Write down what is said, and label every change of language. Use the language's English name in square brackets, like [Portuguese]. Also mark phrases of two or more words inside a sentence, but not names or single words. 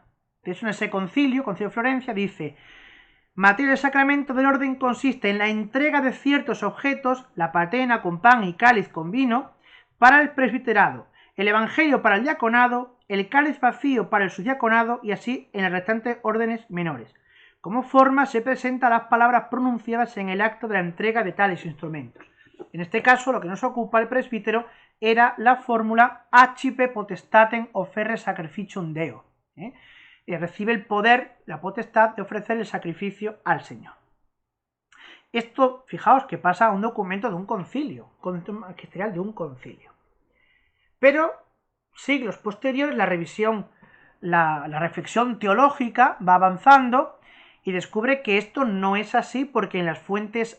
[Spanish] De hecho, en ese concilio de Florencia, dice: materia del sacramento del orden consiste en la entrega de ciertos objetos, la patena con pan y cáliz con vino, para el presbiterado, el evangelio para el diaconado, el cáliz vacío para el subdiaconado y así en las restantes órdenes menores. Como forma se presentan las palabras pronunciadas en el acto de la entrega de tales instrumentos. En este caso, lo que nos ocupa el presbítero era la fórmula [Latin] accipe potestatem offerre sacrificium Deo. [Spanish] Recibe el poder, la potestad de ofrecer el sacrificio al Señor. Esto, fijaos, que pasa a un documento de un concilio, magisterial de un concilio. Pero, siglos posteriores, la reflexión teológica va avanzando y descubre que esto no es así, porque en las fuentes